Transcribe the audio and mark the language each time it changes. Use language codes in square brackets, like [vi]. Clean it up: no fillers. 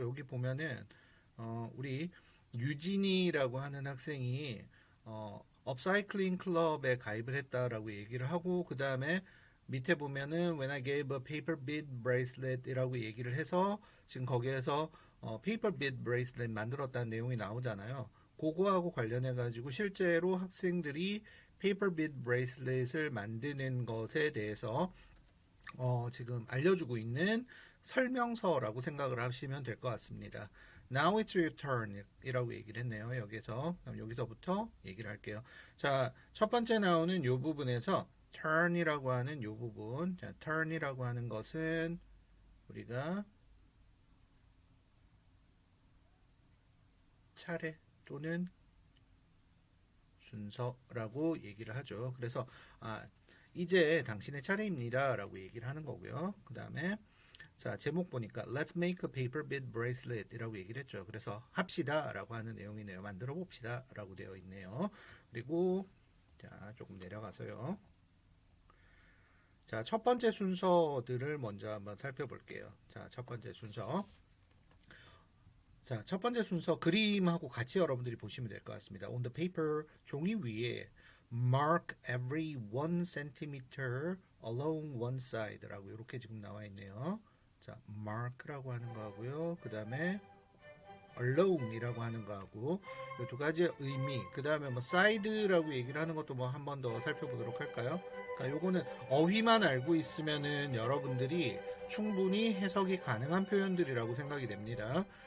[ko] 여기 보면은 우리 유진이라고 하는 학생이 업사이클링 클럽에 가입을 했다라고 얘기를 하고, 그 다음에 밑에 보면은 [en] When I gave a paper bead bracelet [ko] 이라고 얘기를 해서 지금 거기에서 paper bead bracelet 만들었다는 내용이 나오잖아요. 그거하고 관련해 가지고 실제로 학생들이 paper bead bracelet을 만드는 것에 대해서 지금 알려주고 있는 설명서라고 생각을 하시면 될 것 같습니다. [en] Now it's your turn [ko] 이라고 얘기를 했네요. 여기서부터 얘기를 할게요. 자, 첫 번째 나오는 이 부분에서 turn이라고 하는 이 부분. 자, turn이라고 하는 것은 우리가 차례 또는 순서라고 얘기를 하죠. 그래서 이제 당신의 차례입니다 라고 얘기를 하는 거고요. 그 다음에 자, 제목 보니까 [en] Let's make a paper bead bracelet [ko] 이라고 얘기를 했죠. 그래서 합시다 라고 하는 내용이네요. 만들어 봅시다 라고 되어 있네요. 그리고 자, 조금 내려가서요. 자, 첫 번째 순서들을 먼저 한번 살펴볼게요. 자, 첫 번째 순서. 자, 첫 번째 순서 그림하고 같이 여러분들이 보시면 될 것 같습니다. [en] On the paper, [ko] 종이 위에 [en] mark every 1cm along one side [ko] 라고 이렇게 지금 나와 있네요. 자, mark라고 하는 거하고요. 그 다음에 along이라고 하는 거하고 이 두 가지 의미. 그 다음에 뭐 side라고 얘기를 하는 것도 뭐 한 번 더 살펴보도록 할까요? 그러니까 요거는 어휘만 알고 있으면은 여러분들이 충분히 해석이 가능한 표현들이라고 생각이 됩니다.